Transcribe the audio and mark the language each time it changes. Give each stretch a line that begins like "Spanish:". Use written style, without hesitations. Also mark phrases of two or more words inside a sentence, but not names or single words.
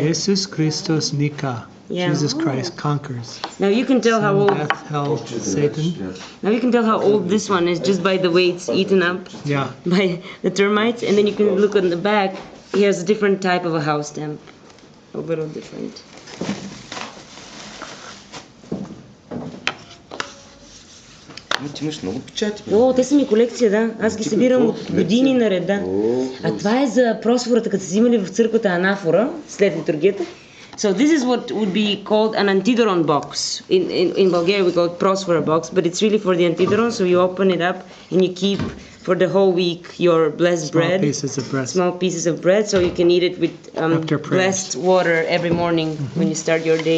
Greek: Jesus Christos Nika.
English: Yeah. Jesus Christ conquers. Now you can tell how old death, hell, Satan. Now you can tell how old this one is just by the way it's eaten up by the termites, and then you can look on the back. He has a different type of a house stamp, a little different.
Bulgarian: О, те са ми колекция, да. Аз ги събирам от години наред, да. А това е за просфората, като са взимали в църквата анафора след литургията.
English: So this is what would be called an antidoron box. In Bulgaria we call it prosfora box, but it's really for the antidoron. So you open it up and you keep for the whole week your blessed bread. Small pieces of bread, so you can eat it with blessed water every morning when you start your day.